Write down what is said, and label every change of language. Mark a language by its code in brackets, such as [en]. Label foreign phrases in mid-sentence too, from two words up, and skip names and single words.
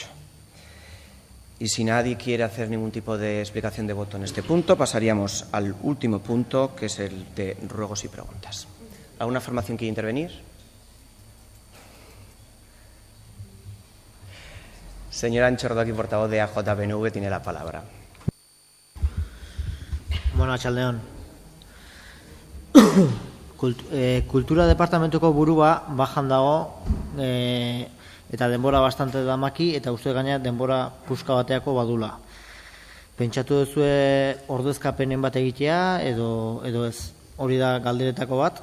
[es] Y si nadie quiere hacer ningún tipo de explicación de voto en este punto, pasaríamos al último punto, que es el de ruegos y preguntas. ¿Alguna formación quiere intervenir? Señora Anchordoki, portavoz de AJPNV, tiene la palabra. [eu] Bueno, atxaldeon. Kultura departamentuko burua bajan dago eta denbora bastante damaki eta uste gaina denbora puska bateako badula. Pentsatu duzue ordezkapenen bat egitea edo ez, hori da galderetako bat.